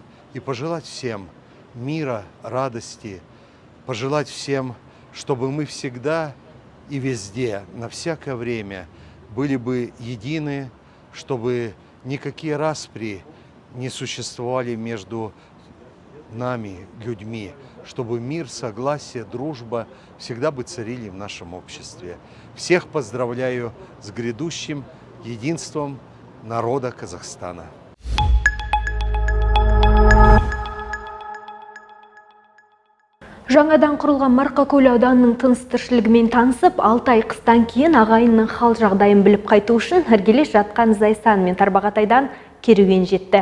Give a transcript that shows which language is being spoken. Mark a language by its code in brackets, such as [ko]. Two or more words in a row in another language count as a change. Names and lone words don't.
[ru] и пожелать всем мира, радости, пожелать всем, чтобы мы всегда и везде, на всякое время были бы едины, чтобы никакие распри не существовали между нами, людьми, чтобы мир, согласие, дружба всегда бы царили в нашем обществе. Всех поздравляю с грядущим единством народа Казахстана. [kk] Жаңадан құрылған Марқакөл ауданының тыныс-тіршілігімен танысып, 6 ай қыстан кейін ағайынның хал жағдайын біліп қайту үшін іргелес жатқан Зайсан мен Тарбағатайдан керуен жетті.